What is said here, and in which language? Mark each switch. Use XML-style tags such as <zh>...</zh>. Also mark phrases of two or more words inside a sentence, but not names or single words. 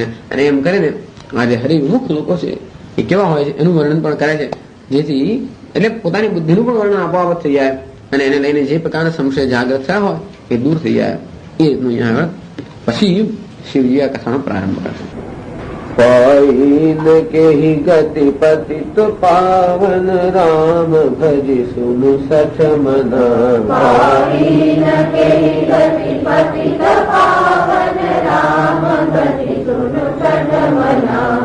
<gu>અને એમ કરીને આ જે હરિવિમુખ લોકો છે એ કેવા હોય છે એનું વર્ણન પણ કરે છે, જેથી એટલે પોતાની બુદ્ધિનું પણ વર્ણન આપોઆપ થઈ જાય અને એને લઈને જે પ્રકારના સંશય જાગૃત થયા હોય એ દૂર થઈ જાય. એ રીતનું અહીંયા પછી શિવજી આ કથાનો પ્રારંભ કરશે.</gu> <hi>पाइन के ही गति पतित पावन राम भजि सुनु सठ मना। पाइन के ही गति पतित पावन राम भजि सुनु सठ मना।</hi>